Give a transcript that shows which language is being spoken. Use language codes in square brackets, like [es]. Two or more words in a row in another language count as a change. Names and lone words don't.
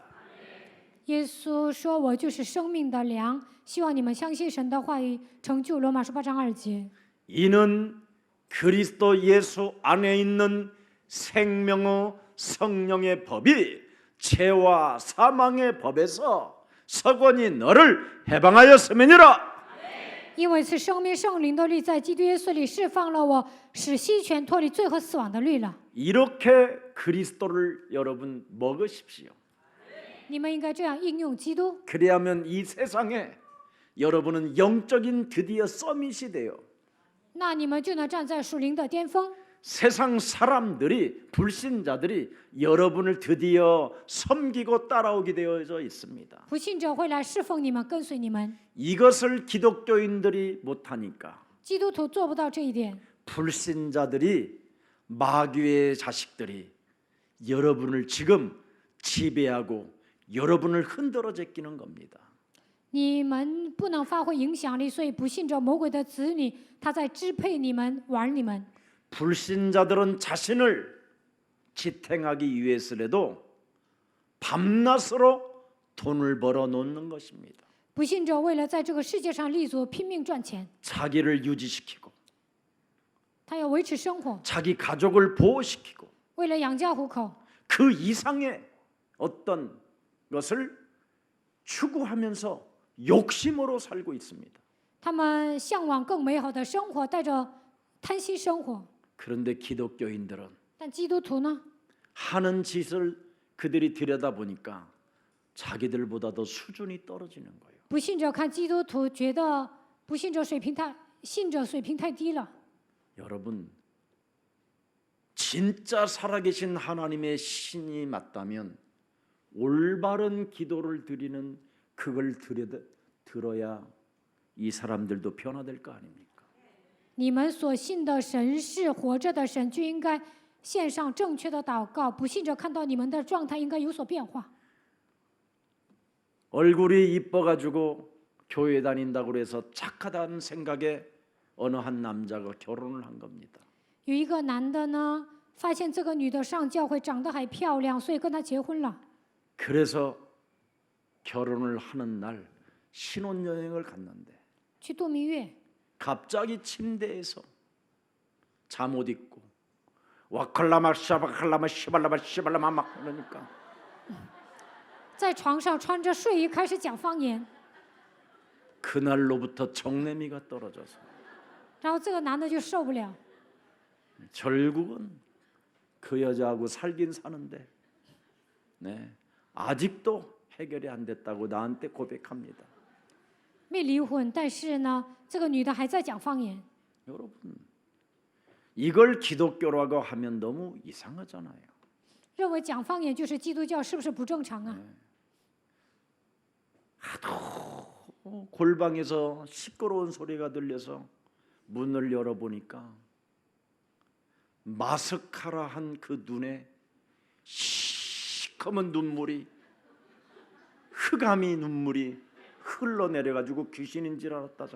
[zh] 耶稣说：“我就是生命的粮。” 希望你们相信神的话语，成就罗马书8章2节。 [ko] 이는 그리스도 예수 안에 있는 생명의 성령의 법이 죄와 사망의 법에서 서건이 너를 해방하였음이니라. [zh] 因为是生命圣灵的律在基督耶稣里释放了我，使西权脱离罪和死亡的律了。 [ko] 이렇게 그리스도를 여러분 먹으십시오. [zh] 你们应该这样应用基督， [ko] 그래야면 이 세상에 여러분은 영적인 드디어 서밋이 돼요. [zh] 那你们就能站在属灵的巅峰。 [ko] 세상 사람들이 불신자들이 여러분을 드디어 섬기고 따라오게 되어져 있습니다. [zh] 不信者会来侍奉你们，跟随你们。 [ko] 이것을 기독교인들이 못하니까 [zh] 基督徒做不到这一点， [ko] 불신자들이 마귀의 자식들이 여러분을 지금 지배하고 여러분을 흔들어 제끼는 겁니다. [zh] 你们不能发挥影响力，所以不信者魔鬼的子女，他在支配你们，玩你们。 [ko] 불신자들은 자신을 지탱하기 위해서라도 밤낮으로 돈을 벌어 놓는 것입니다. [zh] 不信者为了在这个世界上立足，拼命赚钱， [ko] 자기를 유지시키고 [zh] 他要维持生活， [ko] 자기 가족을 보호시키고 [zh] 为了养家糊口， [ko] 그 이상의 어떤 것을 추구하면서 욕심으로 살고 있습니다. [zh] 他们向往更美好的生活，带着贪心生活。 [ko] 그런데 기독교인들은 [zh] 但基督徒呢？ [ko] 하는 짓을 그들이 들여다보니까 자기들보다도 수준이 떨어지는 거예요. [zh] 不信者看基督徒，觉得不信者水平太，信者水平太低了。 [ko] 여러분 진짜 살아계신 하나님의 신이 맞다면 올바른 기도를 드리는 그걸 들어야 이 사람들도 변화될 거 아닙니까? [zh] 你们所信的神是活着的神，就应该献上正确的祷告。不信者看到你们的状态应该有所变化。 [ko] 얼굴이 이뻐가지고 교회 다닌다고 해서 착하다는 생각에 어느 한 남자가 결혼을 한 겁니다. [zh] 有一个男的呢，发现这个女的上教会长得还漂亮，所以跟她结婚了。 [ko] 그래서 결혼을 하는 날 신혼여행을 갔는데 [zh] 去度蜜月， [ko] 갑자기 침대에서 잠옷 입고 와칼라마 샤바칼라마 시발라마 시발라마 막 그러니까 [zh] 在床上穿着睡衣开始讲方言， [ko] 그날로부터 정내미가 떨어져서 [zh] 然后这个男的就受不了， [ko] 결국은 그 여자하고 살긴 사는데 네, 아직도 해결이 안 됐다고 나한테 고백합니다. [zh] 没离婚，但是呢，这个女的还在讲方言。 [ko] 여러분 이걸 기독교라고 하면 너무 이상하잖아요. [zh] 认为讲方言就是基督教，是不是不正常啊？ [ko] 골방에서 시끄러운 소리가 들려서 문을 열어보니까 마스카라 한 그 눈에 시커먼 눈물이 흑암이 눈물이 흘러내려가지고 귀신인 줄 알았다잖아.